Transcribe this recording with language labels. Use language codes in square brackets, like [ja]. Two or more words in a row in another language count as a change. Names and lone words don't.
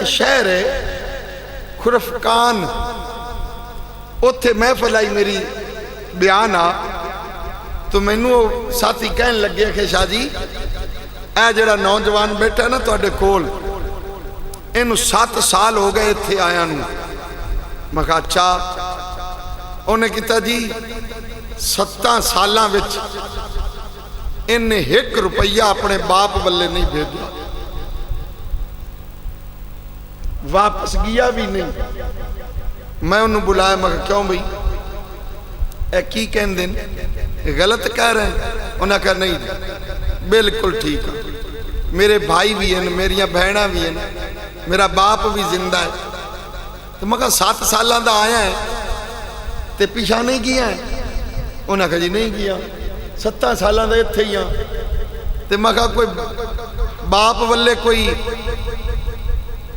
[pa] شہر ہے خرفکان، اتھے محفل آئی میری بیان آ تو مینوں ساتھی کہن لگے کہ شاہ جی اے جڑا نوجوان بیٹھا ہے نا تو اڈے کول انہوں 7 سال ہو گئے تھے آیا نوں، میں کہا اچھا، انہیں کہتا جی 7 سالاں وچ انہیں 1 روپیہ اپنے باپ والے نہیں بھیجا، واپس گیا بھی نہیں۔ میں انہوں بلایا، میں کہا کیوں بھئی اے کی کہن دن [ur] غلط کہہ رہے ہیں؟ انہوں نے کہا نہیں بالکل ٹھیک ہے، میرے بھائی بھی ہیں، [pa] میریاں بہناں [ur] بھی ہیں، میرا باپ بھی زندہ ہے۔ [pa] تو میں کہا 7 سالہ دا آیا ہے تے پیچھا نہیں کیا ہے؟ [ur] انہوں نے کہا جی نہیں کیا، 7 [pa] سالہ دا اتھے [ur] ہی ہیں۔ [pa] تے میں کہا کوئی باپ والے کوئی